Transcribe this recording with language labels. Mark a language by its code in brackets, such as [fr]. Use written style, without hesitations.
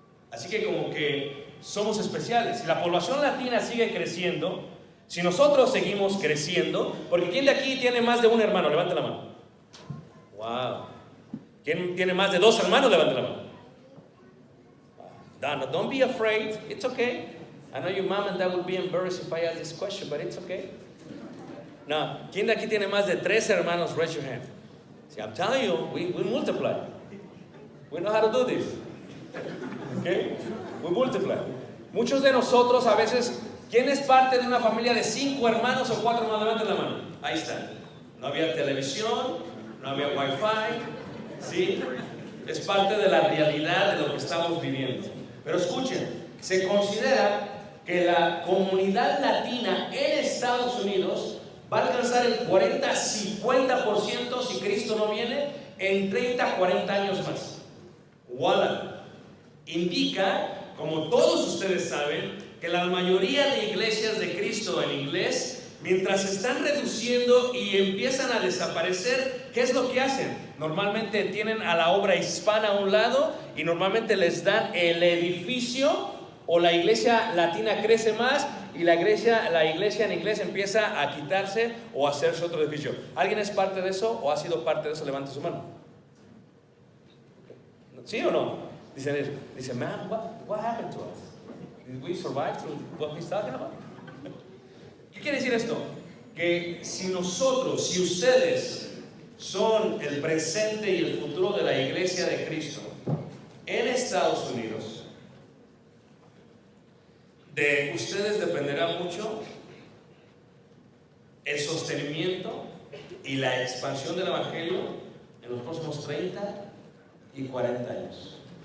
[es] Así que como que somos especiales. Si la población latina sigue creciendo, si nosotros seguimos creciendo, porque ¿quién de aquí tiene más de un hermano? Levante la mano. Wow. ¿Quién tiene más de 2 hermanos? Levante la mano. [en] Donna, don't be afraid. It's okay. I know your mom and dad will be embarrassed if I ask this question, but it's okay. [es] No, ¿quién de aquí tiene más de 3 hermanos? [en] Raise your hand. See, I'm telling you, we multiply. We know how to do this. Okay? We multiply. [es] Muchos de nosotros a veces, ¿quién es parte de una familia de 5 hermanos o 4 hermanos? Levanten la mano. Ahí está. No había televisión, no había wifi, ¿sí? Es parte de la realidad de lo que estamos viviendo. Pero escuchen, se considera que la comunidad latina en Estados Unidos va a alcanzar el 40-50% si Cristo no viene en 30-40 años más. ¡Voilà! Indica, como todos ustedes saben, que la mayoría de iglesias de Cristo en inglés, mientras se están reduciendo y empiezan a desaparecer, ¿qué es lo que hacen? Normalmente tienen a la obra hispana a un lado y normalmente les dan el edificio, o la iglesia latina crece más y la iglesia en inglés empieza a quitarse o a hacerse otro edificio. ¿Alguien es parte de eso o ha sido parte de eso? Levante su mano. ¿Sí o no? Dice, [en] man, what happened to us? Did we survive through what he's talking about? [es] ¿Qué quiere decir esto? Que si ustedes son el presente y el futuro de la iglesia de Cristo en Estados Unidos, de ustedes dependerá mucho el sostenimiento y la expansión del evangelio en los próximos 30 y 40 años.